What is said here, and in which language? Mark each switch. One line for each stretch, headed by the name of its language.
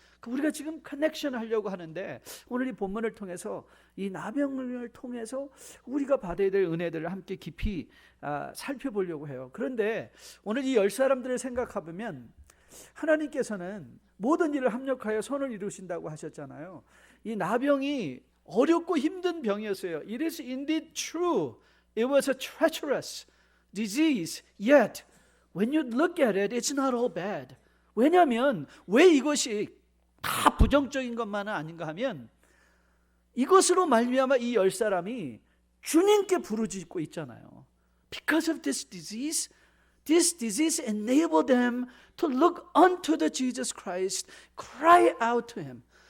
Korean: 우리가 지금 커넥션 하려고 하는데 오늘 이 본문을 통해서 이 나병을 통해서 우리가 받아야 될 은혜들을 함께 깊이 살펴보려고 해요. 그런데 오늘 이 10사람들을 생각해보면 하나님께서는 모든 일을 합력하여 선을 이루신다고 하셨잖아요. 이 나병이 어렵고 힘든 병이었어요.
English: It is indeed true. It was a treacherous disease. Yet, when you look at it, it's not all bad.
Korean: 왜냐하면 왜 이것이 다 부정적인 것만은 아닌가 하면 이것으로 말미암아 이 10사람이 주님께 부르짖고 있잖아요.
English: Because of this disease enabled them to look unto the Jesus Christ, cry out to him.